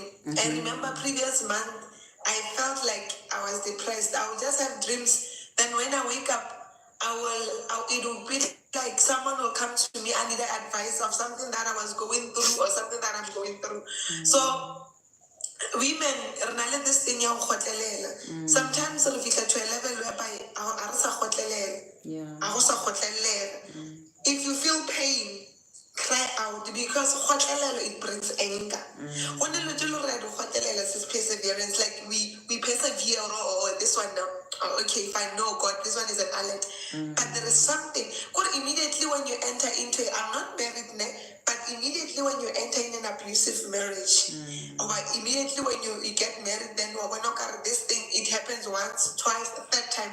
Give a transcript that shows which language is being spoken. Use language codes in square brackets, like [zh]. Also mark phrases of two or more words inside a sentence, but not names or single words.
[en] I remember previous month, I felt like I was depressed. I would just have dreams. Then when I wake up, it will be like someone will come to me, I need advice of something that I was going through or something that I'm going through. So women, [tn] re na le [en] this thing [tn] ya go kgotlelela. Sometimes re fihla [en] to a level whereby [tn] a re sa kgotlelela. [en] Yeah. [tn] A go sa kgotlelela. [en] If you feel pain, cry out, because kgotlelela, it brings anger. When you do kgotlelela, is perseverance, like we persevere, or this one now. Oh, okay, fine, no, God, this one is an alert. But there is something. God, immediately when you enter into it, I'm not married now, but immediately when you enter in an abusive marriage, or immediately when you get married, then this thing, it happens once, twice, third time.